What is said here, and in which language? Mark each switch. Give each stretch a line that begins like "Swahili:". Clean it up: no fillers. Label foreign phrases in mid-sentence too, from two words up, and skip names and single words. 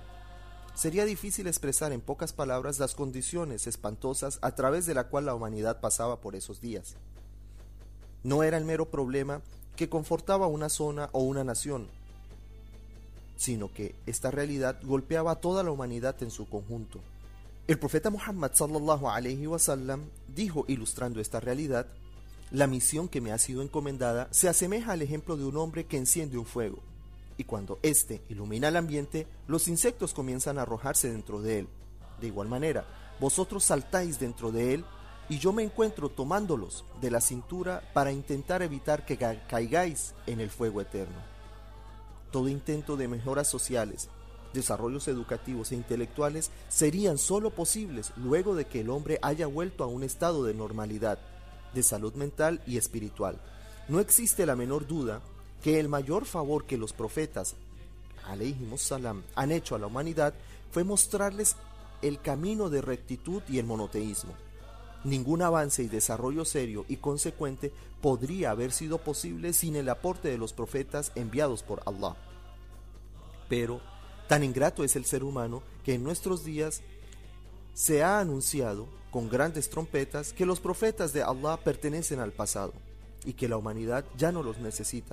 Spanish: Sería difícil expresar en pocas palabras las condiciones espantosas a través de la cual la humanidad pasaba por esos días. No era el mero problema que confortaba una zona o una nación, sino que esta realidad golpeaba a toda la humanidad en su conjunto. El profeta Muhammad
Arabic: صلى الله عليه وسلم
Spanish: dijo, ilustrando esta realidad: la misión que me ha sido encomendada se asemeja al ejemplo de un hombre que enciende un fuego, y cuando éste ilumina el ambiente, los insectos comienzan a arrojarse dentro de él. De igual manera, vosotros saltáis dentro de él, y yo me encuentro tomándolos de la cintura para intentar evitar que caigáis en el fuego eterno. Todo intento de mejoras sociales, desarrollos educativos e intelectuales serían solo posibles luego de que el hombre haya vuelto a un estado de normalidad, de salud mental y espiritual. No existe la menor duda que el mayor favor que los profetas
Arabic: عليهم السلام
Spanish: han hecho a la humanidad fue mostrarles el camino de rectitud y el monoteísmo. Ningún avance y desarrollo serio y consecuente podría haber sido posible sin el aporte de los profetas enviados por Allah. Pero tan ingrato es el ser humano que en nuestros días se ha anunciado con grandes trompetas que los profetas de Allah pertenecen al pasado y que la humanidad ya no los necesita.